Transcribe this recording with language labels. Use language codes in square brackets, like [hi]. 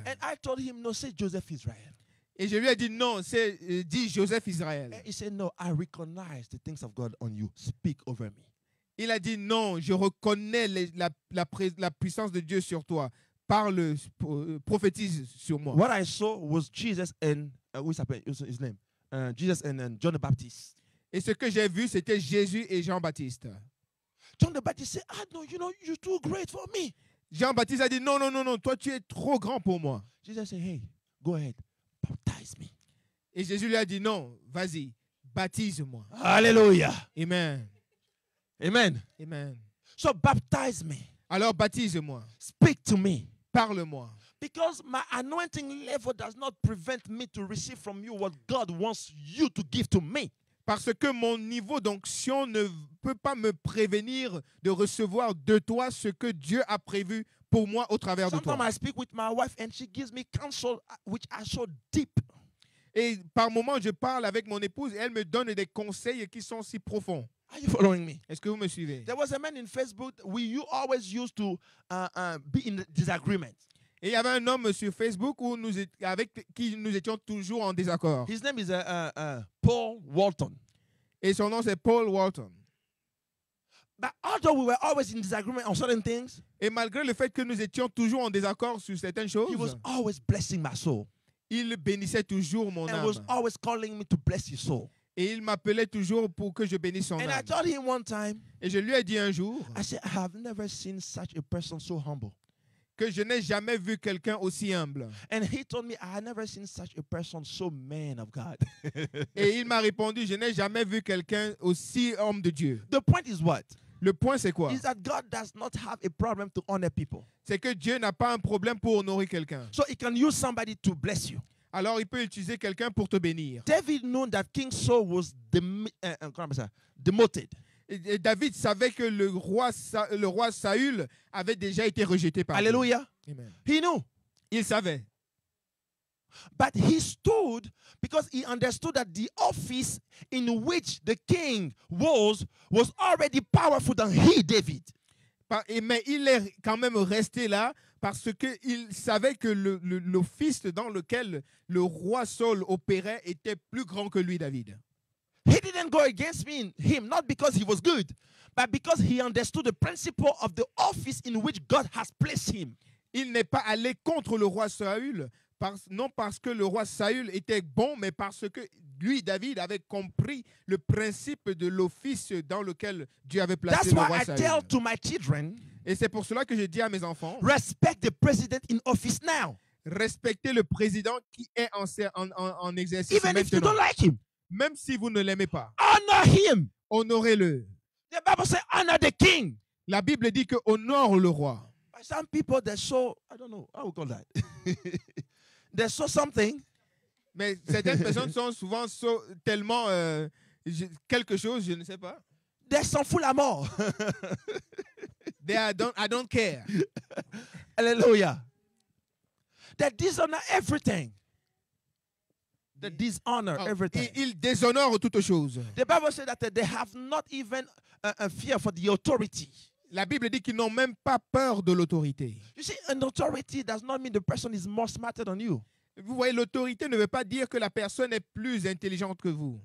[en] And I told him, no, say Joseph Israel. [fr] Et je lui ai dit non, c'est dit Joseph Israël. [en] And he said, no, I recognize the things of God on you. Speak over me. [fr] Il a dit non, je reconnais la puissance de Dieu sur toi. Parle, prophétise sur moi. [en] What I saw was Jesus and, what's his name? Jesus and John the Baptist. [fr] Et ce que j'ai vu, c'était Jésus et Jean-Baptiste. [en] John the Baptist said, no, you're too great for me. [fr] Jean-Baptiste a dit non, non, non, non, toi tu es trop grand pour moi. [en] Jesus said, hey, go ahead, baptize me. [fr] Et Jésus lui a dit non, vas-y, baptise-moi. Hallelujah. Amen. Amen. Amen. [en] So baptize me. [fr] Alors baptise-moi. [en] Speak to me. [fr] Parle-moi. [en] Because my anointing level does not prevent me to receive from you what God wants you to give to me. [fr] Parce que mon niveau d'onction ne peut pas me prévenir de recevoir de toi ce que Dieu a prévu pour moi au travers de toi. [en] Sometimes I speak with my wife and she gives me counsel which are so deep. [fr] Et par moments, je parle avec mon épouse et elle me donne des conseils qui sont si profonds. [en] Are you following me? [fr] Est-ce que vous me suivez? [en] There was a man in Facebook you always used to be in disagreement. [fr] Et il y avait un homme sur Facebook avec qui nous étions toujours en désaccord. [en] His name is Paul Walton. [fr] Et son nom c'est Paul Walton. [en] But although we were always in disagreement on certain things, [fr] Et malgré le fait que nous étions toujours en désaccord sur certaines choses, [en] he was always blessing my soul. [fr] il bénissait toujours mon [en] And [fr] âme. [en] was always calling me to bless his soul. [fr] Et il m'appelait toujours pour que je bénisse son [en] And I [fr] âme. [en] told him one time, [fr] Et je lui ai dit un jour [en] I said, I have never seen such a person so humble. [fr] que je n'ai jamais vu quelqu'un aussi humble. [en] And he told me, I had never seen such a person so man of God. [fr] Et il m'a répondu, je n'ai jamais vu quelqu'un aussi homme de Dieu. [en] The point is what? [fr] Le point c'est quoi? [en] Is that God does not have a problem to honor people. [fr] C'est que Dieu n'a pas un problème pour honorer quelqu'un. [en] So he can use somebody to bless you. [fr] Alors il peut utiliser quelqu'un pour te bénir. [en] David knew that King Saul was demoted. [fr] Et David savait que le roi Saül avait déjà été rejeté par Dieu. Hallelujah. Amen. [en] He knew. [fr] Il savait. [en] But he stood because he understood that the office in which the king was already powerful than he, David. [fr] Mais il est quand même resté là parce qu'il savait que l'office dans lequel le roi Saul opérait était plus grand que lui, David. [en] He didn't go against him, not because he was good, but because he understood the principle of the office in which God has placed him. [fr] Il n'est pas allé contre le roi Saül, non parce que le roi Saül était bon, mais parce que lui, David, avait compris le principe de l'office dans lequel Dieu avait placé [en] That's [fr] le [en] why [fr] roi [en] I [fr] Saül. [en] tell to my children, [fr] Et c'est pour cela que je dis à mes enfants, [en] respect the president in office now. [fr] respectez le président qui est en exercice [en] Even if you [fr] maintenant. [en] don't like him, [fr] Même si vous ne l'aimez pas, [en] honor him. [fr] honorez-le. [en] The Bible says honor the king. [fr] La Bible dit que honore le roi. [en] But some people, they're so, I don't know, how we call that? They're so something. [fr] Mais certaines personnes sont souvent tellement quelque chose, je ne sais pas. [en] They're [fr] s'en fout la mort. [en] I don't care. Hallelujah. They dishonor everything. They dishonor everything. [fr] Ils déshonorent toutes choses. [en] The Bible says that they have not even a fear for the authority. [fr] La Bible dit qu'ils n'ont même pas peur de l'autorité. [en] You see, an authority does not mean the person is more smarter than you. [fr] Vous voyez, l'autorité ne veut pas dire que la personne est plus intelligente que vous.